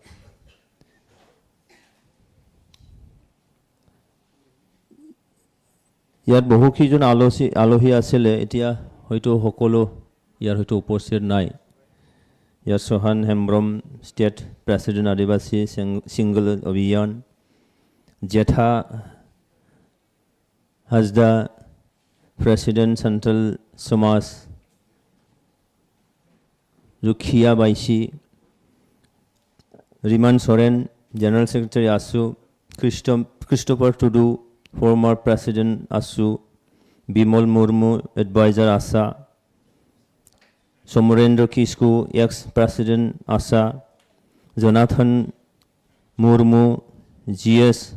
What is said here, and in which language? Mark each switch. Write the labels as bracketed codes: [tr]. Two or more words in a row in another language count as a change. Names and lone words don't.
[as] ইয়াত বহুকেইজন আলহী আছিলে এতিয়া হয়তো সকলো ইয়াৰ হয়তো উপস্থিত নাই ইয়াত চৌহান হেমব্ৰম [en] state president [as] আদিবাসী সিংগল অভিযান জেঠা [en] হাজদা President Central Samas Rukhiya Baishi Riman Soren General Secretary ASU Christopher Tudu former President ASU Bimol Murmu Advisor ASA Somurendra Kisku ex-President ASA Jonathan Murmu GS